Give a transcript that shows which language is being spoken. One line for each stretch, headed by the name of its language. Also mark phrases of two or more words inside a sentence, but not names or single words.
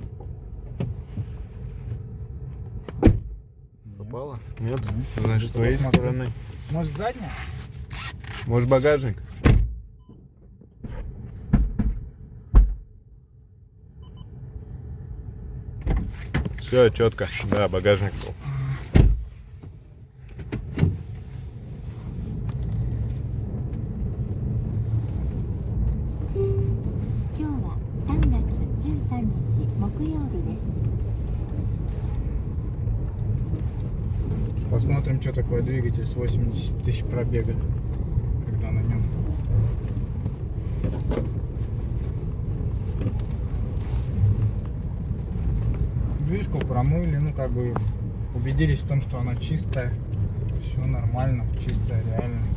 Russian: Попало? Нет? Нет. Значит, с Ну, твоей посмотри. стороны. Может, задняя? Может, багажник? Все, четко. Да, багажник был.
Japanese: 今日は3月13日木曜日です。
Russian: Посмотрим, что такое двигатель с 80 тысяч пробега, когда на нем. Движку промыли, ну как бы убедились в том, что она чистая, все нормально, чистая, реально.